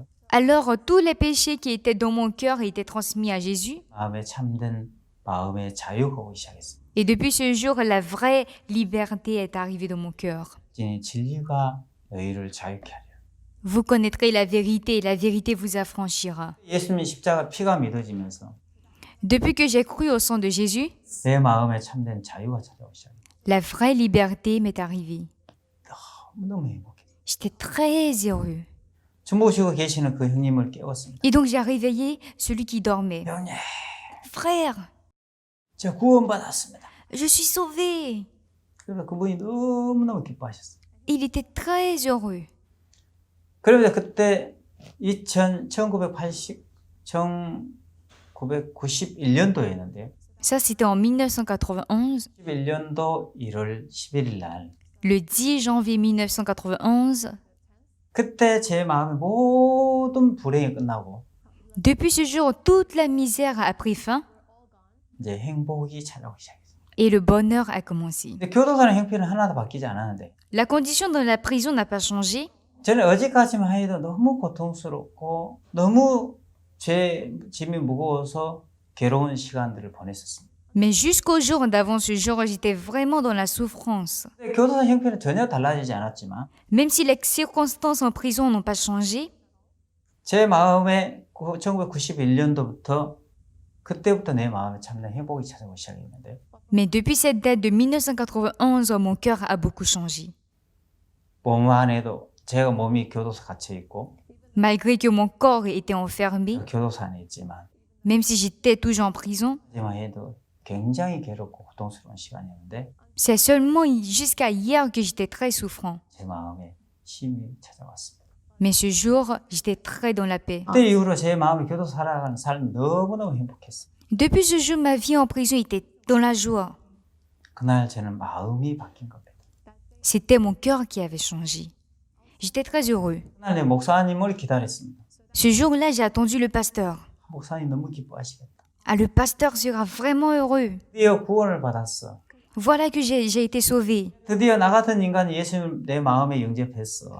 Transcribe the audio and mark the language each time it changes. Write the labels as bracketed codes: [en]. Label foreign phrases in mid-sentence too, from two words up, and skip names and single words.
[fr] Alors tous les péchés qui étaient dans mon cœur étaient transmis à Jésus. [ko] 마음에 참된 마음의 자유가 오기 시작했어요. [fr] Et depuis ce jour, la vraie liberté est arrivée dans mon cœur. [ko] 진이 진리가 너희를 자유케 하리라. [fr] Vous connaîtrez la vérité et la vérité vous affranchira. [ko] 예수님 십자가 피가 믿어지면서 [fr] Depuis que j'ai cru au sang de Jésus, [ko] 내 마음에 참된 자유가 찾아오기 시작해요. [fr] la vraie liberté m'est arrivée. [ko] 너무너무 행복했어요. [fr] J'étais très heureux. [ko] 주무시고 계시는 그 형님을 깨웠습니다. [fr] Et donc j'ai réveillé celui qui dormait. [ko] 형님, [fr] Frère, [ko] 저 구원받았습니다. [fr] je suis sauvé. [ko] 그래서 그분이 너무너무 기뻐하셨어요. [fr] Il était très heureux. [ko] 그러면서 그때 1991년도였는데요. [fr] Ça, c'était en 1991. [ko] 11년도 1월 11일 날. [fr] Le 10 janvier 1991. [ko] 그때 제 마음의 모든 불행이 끝나고 [fr] Depuis ce jour, toute la misère a pris fin [ko] 이제 행복이 찾아오기 시작했어요. [fr] et le bonheur a commencé. [ko] 근데 교도소는 형편은 하나도 바뀌지 않았는데 [fr] La condition dans la prison n'a pas changé. [ko] 저는 어제까지만 해도 너무 고통스럽고 너무 죄 짐이 무거워서 괴로운 시간들을 보냈었습니다. [fr] Mais jusqu'au jour d'avant ce jour, j'étais vraiment dans la souffrance. [ko] 근데 교도소 형편은 전혀 달라지지 않았지만 [fr] Même si les circonstances en prison n'ont pas changé, [ko] 제 마음에 1991년도부터 그때부터 내 마음에 참된 행복이 찾아오기 시작했는데 [fr] mais depuis cette date de 1991, mon cœur a beaucoup changé. [ko] 몸 안에도 제가 몸이 교도소 갇혀 있고 [fr] Malgré que mon corps était enfermé, [ko] 교도소 안에 있지만 [fr] même si j'étais toujours en prison, [ko] 하지만 해도 굉장히 괴롭고 고통스러운 시간이었는데 [fr] c'est seulement jusqu'à hier que j'étais très souffrant. [ko] 제 마음에 쉼이 찾아왔습니다. [fr] Mais ce jour, j'étais très dans la paix. [ko] 그때 이후로 제 마음이 교도소 살아가는 삶이 너무너무 행복했어요. [fr] Depuis ce jour, ma vie en prison était dans la joie. [ko] 그날 저는 마음이 바뀐 겁니다. [fr] C'était mon cœur qui avait changé. J'étais très heureux. [ko] 그날 내 목사님을 기다렸습니다. [fr] Ce jour-là, j'ai attendu le pasteur. [ko] 목사님 너무 기뻐하시겠다. [fr] Ah, le pasteur sera vraiment heureux. [ko] 드디어 구원을 받았어. [fr] Voilà que j'ai été sauvé. [ko] 드디어 나 같은 인간이 예수님을 내 마음에 영접했어.